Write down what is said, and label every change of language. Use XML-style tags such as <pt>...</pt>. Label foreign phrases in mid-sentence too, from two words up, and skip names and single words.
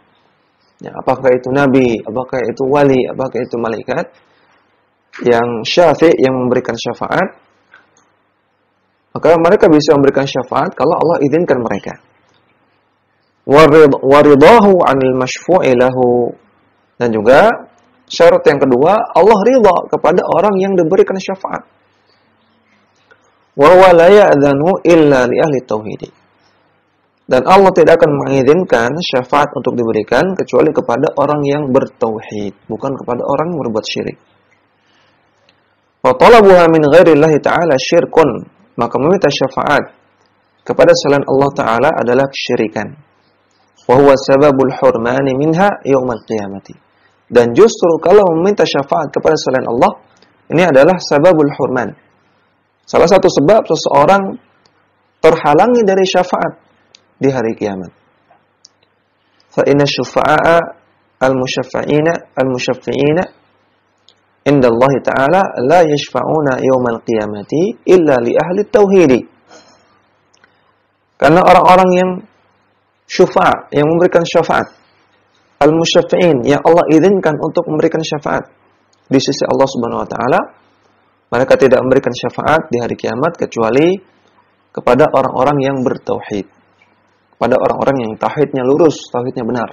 <id>Ya, apakah itu nabi, apakah itu wali, apakah itu malaikat, yang syafi' yang memberikan syafaat, maka mereka bisa memberikan syafaat kalau Allah izinkan mereka.</id> <ar>ورضاه عن المشفوع له.</ar> <id>Dan juga syarat yang kedua, Allah ridha kepada orang yang diberikan syafaat.</id> <ar>وهو لا يأذن إلا لأهل التوحيد.</ar> <id>Dan Allah tidak akan mengizinkan syafaat untuk diberikan kecuali kepada orang yang bertauhid, bukan kepada orang yang berbuat syirik.</id> <ar>وطلبها من غير الله تعالى شرك.</ar> <id>Maka meminta syafaat kepada selain Allah Ta'ala adalah kesyirikan.</id> <ar>وهو سبب الحرمان منها يوم القيامة.</ar> <id>Dan justru kalau meminta syafaat kepada selain Allah, ini adalah</id> <ar>سبب الحرمان.</ar> <id>Salah satu sebab seseorang terhalangi dari syafaat di hari kiamat.</id> <ar>فإن شفعاء المشفعين عند الله تعالى لا يشفعون يوم القيامة إلا لأهل التوحيد.</ar> <id>Karena orang-orang yang syufa', yang memberikan syafaat, al-musyaffi'in, yang Allah izinkan untuk memberikan syafaat di sisi Allah</id> <ar>سبحانه وتعالى,</ar> <id>mereka tidak memberikan syafaat di hari kiamat kecuali kepada orang-orang yang bertauhid, pada orang-orang yang tauhidnya lurus, tauhidnya benar.</id>